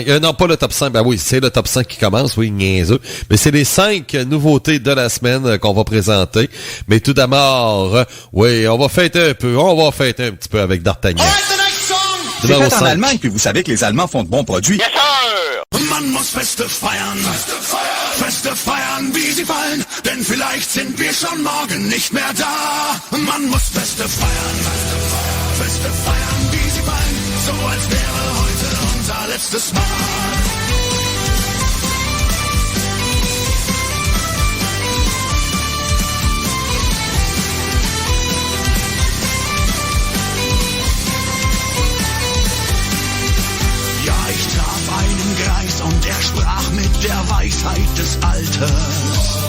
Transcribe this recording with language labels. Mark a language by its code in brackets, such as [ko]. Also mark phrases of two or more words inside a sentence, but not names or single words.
[fr] Non, pas le top 5. Ben oui, c'est le top 5 qui commence. Oui, niaiseux. Mais c'est les 5 nouveautés de la semaine qu'on va présenter. Mais tout d'abord, oui, on va fêter un peu. On va fêter un petit peu avec D'Artagnan. C'est fait en Allemagne, puis vous savez que les Allemands font de bons produits. [en] Yes, sir! [de] Man muss Feste feiern, Feste feiern, wie sie fallen, denn vielleicht sind wir schon morgen nicht mehr da. Man muss Feste feiern, wie sie fallen, so als wäre heute unser letztes Mal. Einen Greis und er sprach mit der Weisheit des Alters.